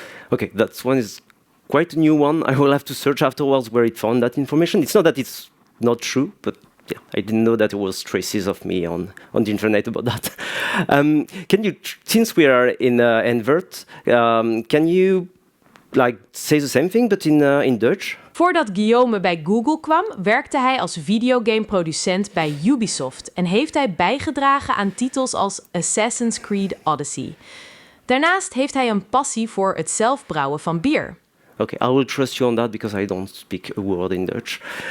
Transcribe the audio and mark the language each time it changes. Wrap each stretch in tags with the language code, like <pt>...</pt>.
<en>Okay, that one is quite a new one. I will have to search afterwards where it found that information. It's not that it's not true, but yeah, I didn't know that there was traces of me on the internet about that. Can you, since we are in Envert, can you say the same thing, but in Dutch?</en> <nl>Voordat Guillaume bij Google kwam, werkte hij als videogameproducent bij Ubisoft en heeft hij bijgedragen aan titels als Assassin's Creed Odyssey. Daarnaast heeft hij een passie voor het zelfbrouwen van bier.</nl> <en>Okay, I will trust you on that because I don't speak a word in Dutch.</en>